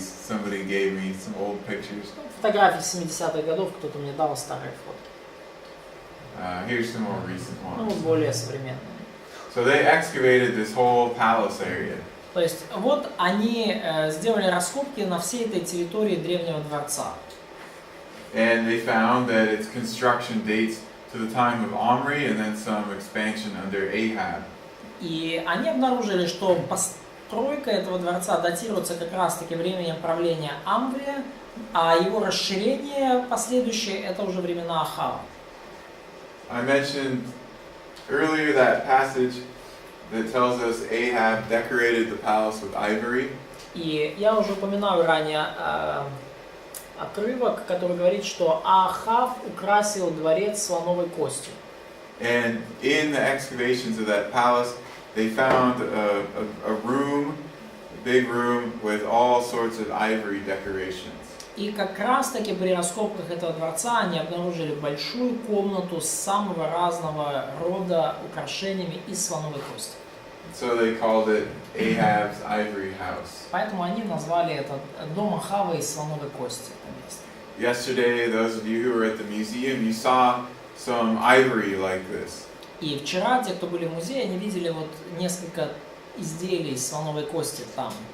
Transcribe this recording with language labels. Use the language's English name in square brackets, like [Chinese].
[English] Somebody gave me some old pictures. [Russian] Фотографии 70-х годов, кто-то мне дал старые фотки. [English] Here's some more recent [Russian] Ну, [English] ones. [Russian] более современные. [English] So they excavated this whole palace area. [Russian] То есть вот они сделали раскопки на всей этой территории древнего дворца. [English] And they found that its construction dates to the time of Omri and then some expansion under Ahab. [Russian] И они обнаружили, что постройка этого дворца датируется как раз-таки временем правления Амврия, а его расширение последующее это уже времена Ахава. [English] I mentioned earlier that passage that tells us Ahab decorated the palace with ivory. [Russian] И я уже упоминал ранее отрывок, который говорит, что Ахав украсил дворец слоновой костью. [English] And in the excavations of that palace, they found a room, a big room with all sorts of ivory decorations. [Russian] И как раз таки при раскопках этого дворца они обнаружили большую комнату с самого разного рода украшениями из слоновой кости. [English] So they called it Ahab's ivory house. [Russian] Поэтому они назвали это дом Ахава из слоновой кости. Это место. [English] Yesterday, those of you who were at the museum, you saw some ivory like this. [Russian] И вчера те, кто были в музее, они видели вот несколько изделий из слоновой кости там.